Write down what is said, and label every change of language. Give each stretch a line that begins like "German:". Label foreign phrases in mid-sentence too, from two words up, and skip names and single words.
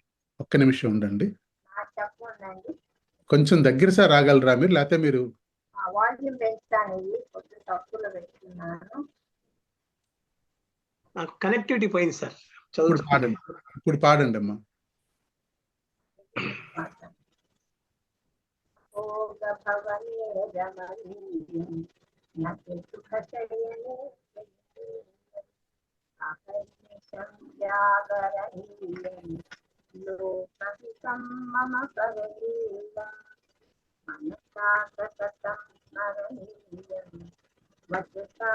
Telugu: ఒక్క నిమిషం ఉండండి, కొంచెం దగ్గర సార్ రాగలరా మీరు? లేకపోతే మీరు నాకు కనెక్టివిటీ పోయింది సార్. ఇప్పుడు పాడండి అమ్మా.
Sanskrit: भवने रमणीयं न च सुखशयने अहर्निशं जागरणीयं लोकहितं मम करणीयं मनसा सततं स्मरणीयं वचसा